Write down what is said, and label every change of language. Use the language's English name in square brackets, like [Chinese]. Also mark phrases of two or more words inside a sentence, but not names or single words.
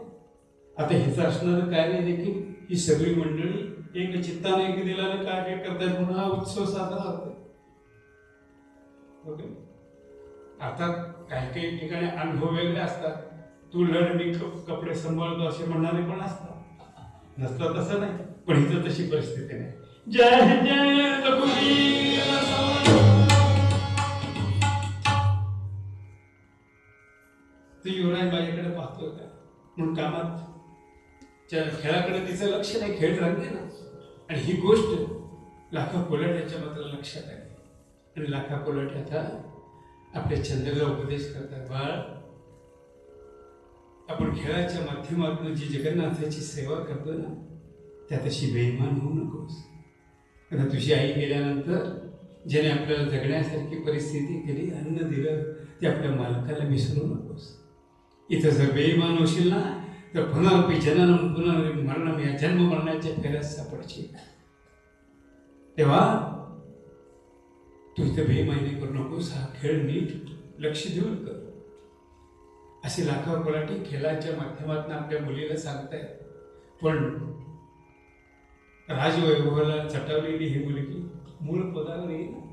[Marathi] आता हिचं असणारं कार्य देखील ही सगळी मंडळी एक चित्ताने एक दिलाने कार्य करतात म्हणून हा उत्सव साजरा होतो. ओके, आता काही काही ठिकाणी अनुभव वेगळे असतात. तू लढ मी कपडे सांभाळतो असे म्हणणारे पण असतात, नसतात तसं नाही. पण इथं तशी परिस्थिती नाही. जय जय रघुवीर. तू युवराज माझ्याकडे पाहतोय का म्हणून कामात खेळाकडे तिचं लक्ष नाही, खेळ रंगे ना. आणि ही गोष्ट लाखा कोलाट्याच्या मात्र लक्षात आहे. आणि लाखा कोलाटे आता आपल्या चंद्राला उपदेश करतात, बाळ, आपण खेळाच्या माध्यमातून जी जगन्नाथाची सेवा करतो ना, त्यात अशी बेईमान होऊ नकोस. आता तुझी आई गेल्यानंतर ज्याने आपल्याला जगण्यासारखी परिस्थिती केली, अन्न दिलं, ते आपल्या मालकाला विसरू नकोस. इथं जर बेईमान होशील ना तर [Sanskrit] पुनरपी जननम पुनर्पी मरणम [Marathi] या जन्म मरणाच्या फेऱ्यात सापडशील. तेव्हा तू इथं बेईमानी करू नकोस, हा खेळ नीट लक्ष देऊन कर. असे लाखो कोलाटी खेळाच्या माध्यमातून आपल्या मुलीला सांगतायत. पण राजवैभवाला चटवलेली ही मुलगी मूळ पदावर येईल.